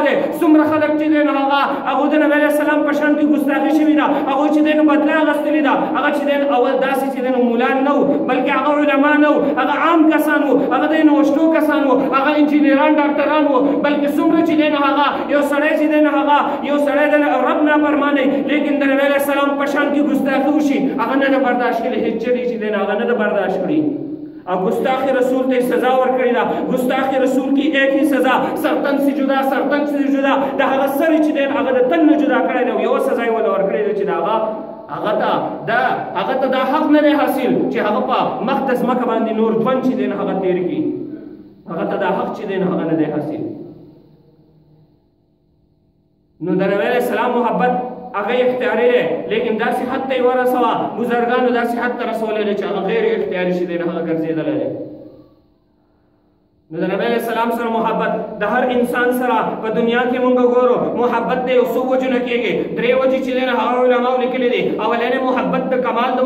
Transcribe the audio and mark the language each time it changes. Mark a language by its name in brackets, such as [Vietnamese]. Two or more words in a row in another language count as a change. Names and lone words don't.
[Pashto] دی څومره خلک چې دی هغه د نبی علیه السلام په شان کې ګستاخي شوي ده هغه چې دی بدله اخیستلې ده هغه چې دی اول داسې چې دی مولان نه وو بلکې هغه علما نه وو هغه عام کسان وو هغه د نوښتو کسان وو هغه انجینران ډاکټران وو بلکې څومره چې دی هغه یو سړی چې دی یو سړی د رب نافرمانی لیکن د نبی علیه السلام په شان کې ګستاخي وشي هغه نه برداشت کړي هېڅ چیرې چې دی هغه نه برداشت کړي اور [Urdu] گستاخ رسول تے سزا ورکړی دا گستاخ رسول کی ایک ہی سزا سرتن سے جدا [Pashto] دا هغه سر چې دی هغه د تن نه جدا کړی دی یو سزا یې ولا ورکړی دی چې هغه ته دا حق نه دی حاصل چې هغه په مقدس مکه باندې نور ژوند چې دی هغه تیر کړي هغه ته دا حق چې دی هغه نه دی حاصل نو د نبی علیه السلام محبت هغه اختیاري دی لیکن داسې حد ته یې ورسوه بزرګانو داسې حد ته رسولی دی چې هغه غیر اختیاري چې دی هغه ګرځېدلی دی نو د نبی علیه السلام سره محبت د هر انسان سره په دنیا کې مونږ ګورو محبت دی یو څو وجو نه کېږي درې وجې چې دی نه هغه علماو لیکلي دي اولنۍ محبت د کمال د